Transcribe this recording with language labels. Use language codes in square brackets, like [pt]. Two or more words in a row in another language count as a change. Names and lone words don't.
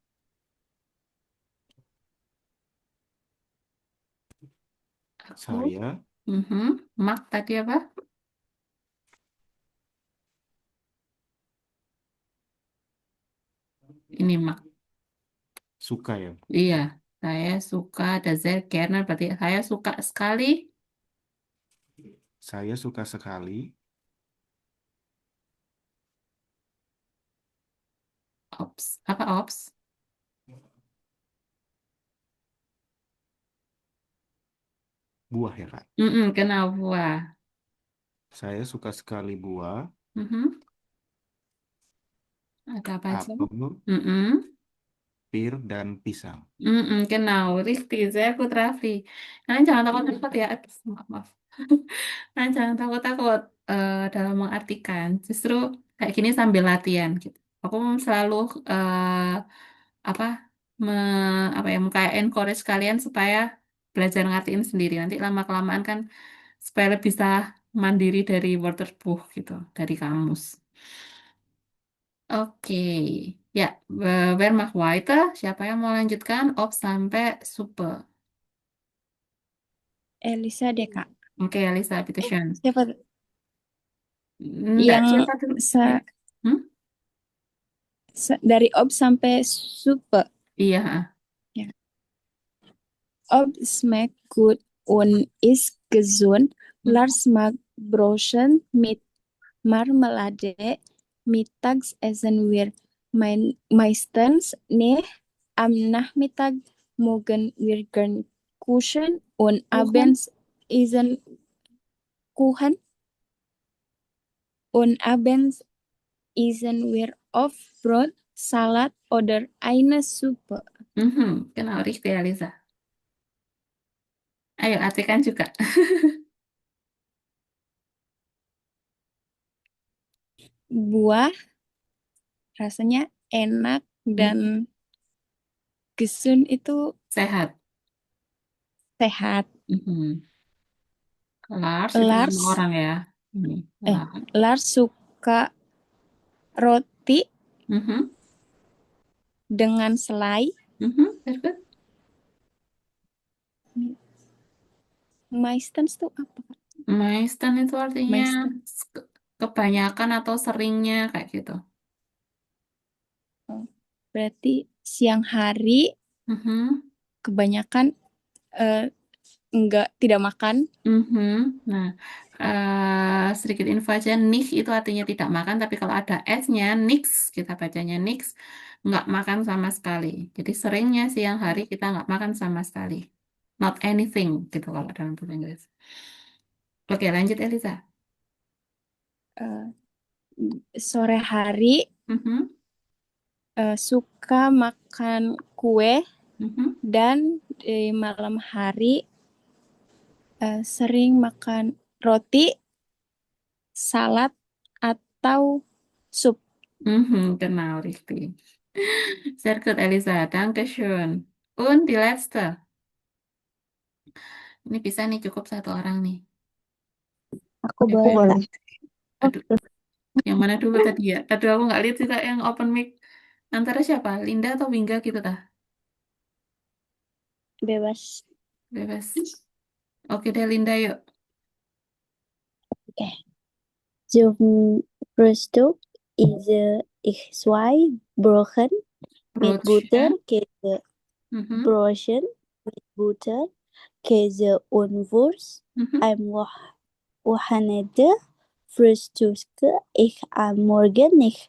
[id] Aku, saya mak tadi apa? Ini mak. suka ya. Iya, saya suka ada [de] sehr gerne, [id] berarti saya suka sekali. Saya suka sekali Ops, apa ops? buah ya Kak. Kenal buah. Saya suka sekali buah, Mhm. Ada apa aja? apel, Mm-mm. pir, dan pisang. [de] Genau, richtig, sehr gut, Raffi. [id] Kalian jangan takut-takut ya. Maaf, maaf. Kalian jangan takut-takut dalam mengartikan. Justru kayak gini sambil latihan gitu. Aku selalu apa me, apa ya kayak encourage kalian supaya belajar ngertiin sendiri. Nanti lama-kelamaan kan supaya lebih bisa mandiri dari Wörterbuch gitu, dari kamus. Oke, ya, [de] wer macht weiter? [id] Siapa yang mau lanjutkan? Op sampai super. Elisa deh, Kak. [de] Oke, Alisa, schön. [id] Siapa Enggak, yang siapa dulu? Hmm? dari ob sampai super? Iya. [de] Ja. Ob schmeckt gut und ist gesund. Lars mag Broschen mit Marmelade. Mittags essen wir meistens nicht. Am Nachmittag mögen wir gern Kuchen und abends essen Kuchen. Und abends essen wir oft Brot, Salat oder eine Suppe. Genau, richtig, [id] Alisa. Ayo, artikan juga. Buah rasanya enak dan gesund itu Sehat. sehat. Lars itu nama orang ya. Ini, Lars suka roti dengan selai. [en] Very good. [id] Meistens tuh apa? Meisten itu artinya Meisten. kebanyakan atau seringnya kayak gitu. Oh, berarti siang hari Mhm. kebanyakan tidak makan. Mhm. Nah, sedikit info aja, nicht itu artinya tidak makan, tapi kalau ada S-nya, nix, kita bacanya nix, nggak makan sama sekali. Jadi seringnya siang hari kita nggak makan sama sekali. [en] Not anything, [id] gitu kalau dalam bahasa Inggris. Oke, lanjut Elisa. Eh, sore hari Mhm. suka makan kue Mhm. dan di malam hari sering makan roti, salad, atau sup. [de] Mhm, genau, richtig. Sehr gut, Elisa. Dankeschön. Und die letzte. [id] Ini bisa nih, cukup satu orang nih. Aku Oke. boleh. Aduh, yang mana dulu tadi ya? Aduh, aku nggak lihat sih Kak, yang open mic. Antara siapa? Linda atau Wingga gitu tah? Bebas. Bebas. Oke deh, Linda yuk. Oke. [de] Zum Frühstück esse ich zwei Brochen mit Butter, Brotchen. Käse, Mhm. Brochen mit Butter, Käse und Wurst. Mhm. Am Wochenende frühstücke ich am Morgen nicht.